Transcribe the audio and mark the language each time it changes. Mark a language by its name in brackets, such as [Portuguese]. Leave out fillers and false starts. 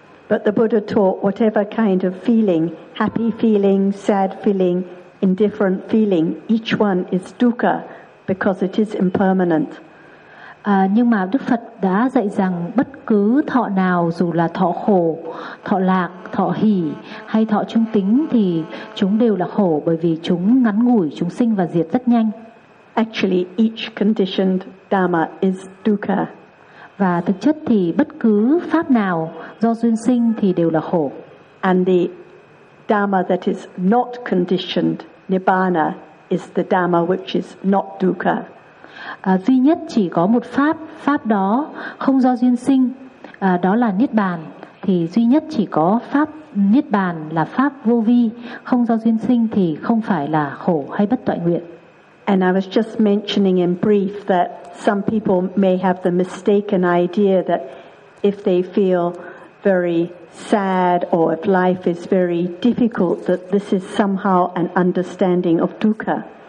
[English] But the Buddha taught whatever kind of feeling, happy feeling, sad feeling, indifferent feeling, each one is dukkha because it is impermanent. [Vietnamese] Nhưng mà Đức Phật đã dạy rằng bất cứ thọ nào dù là thọ khổ, thọ lạc, thọ hỷ hay thọ trung tính thì chúng đều là khổ bởi vì chúng ngắn ngủi, chúng sinh và diệt rất nhanh. [English] Actually, each conditioned dhamma is dukkha. [Vietnamese] Và thực chất thì bất cứ pháp nào do duyên sinh thì đều là khổ. [English] And the dhamma that is not conditioned, nibbana, is the dhamma which is not dukkha. [Vietnamese] Duy nhất chỉ có một pháp, pháp đó không do duyên sinh, đó là Niết Bàn. Thì duy nhất chỉ có pháp Niết Bàn là pháp vô vi, không do duyên sinh thì không phải là khổ hay bất toại nguyện. [English] And I was just mentioning in brief that some people may have the mistaken idea that if they feel very sad or if life is very difficult that this is somehow an understanding of dukkha.